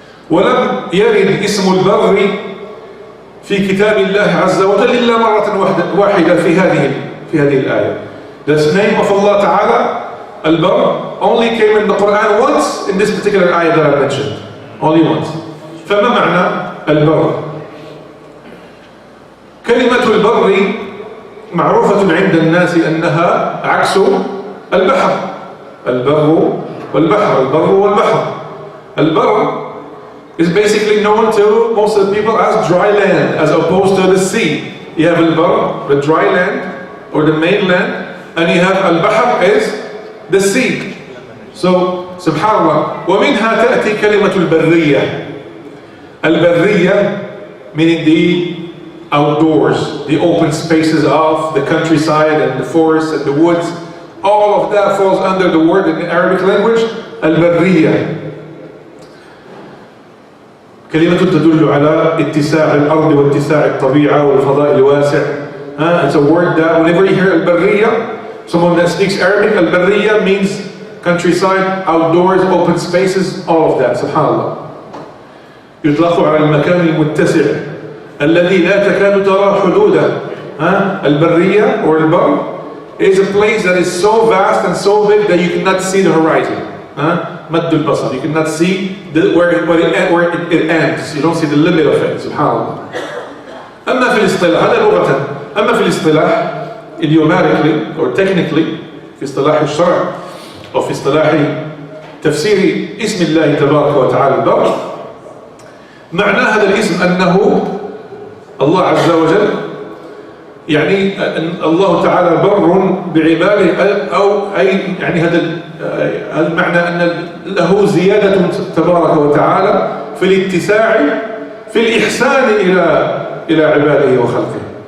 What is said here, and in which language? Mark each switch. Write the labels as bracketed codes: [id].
[ar] ولم يرد اسم البر في كتاب الله عز وجل إلا مرة واحدة في هذه الآية. [en] The name of Allah Ta'ala, Al-Barr, only came in the Quran once in this particular ayah that I mentioned. Only once. [ar] فما معنى البر؟ كلمة البر معروفة عند الناس أنها عكس البحر. البر والبحر. البر والبحر. [en] البر is basically known to most of the people as dry land, as opposed to the sea. You have al-bar, the dry land or the mainland, and you have al-bahr is the sea. [ar] So subhanallah, ومنها تأتي كلمة البرية. [en] البرية meaning the outdoors, the open spaces of the countryside and the forests and the woods. All of that falls under the word in the Arabic language al-barriya. [ar] كلمة تدل على اتساع الأرض واتساع الطبيعة والفضاء الواسع. [en] It's a word that whenever you hear al-barriya, someone that speaks Arabic, al-barriya means countryside, outdoors, open spaces, all of that. Subhanallah. [ar] يطلق على المكان المتسع الذي لا تكاد ترى حدوده. البرية or البر [en] is a place that is so vast and so big that you cannot see the horizon. [ar] مد البصر. [en] You cannot see where it ends. You don't see the limit of it. [ar] سبحان الله. أما في الاصطلاح هذا لغة. أما في الاصطلاح [en] idiomatically or technically [ar] في اصطلاح الشرع أو في اصطلاح تفسير اسم الله تبارك وتعالى البر، معنى هذا الاسم أنه الله عز وجل، يعني أن الله تعالى بر بعباده، أو أي يعني هذا المعنى أن له زيادة تبارك وتعالى في الاتساع في الإحسان إلى عباده وخلقه.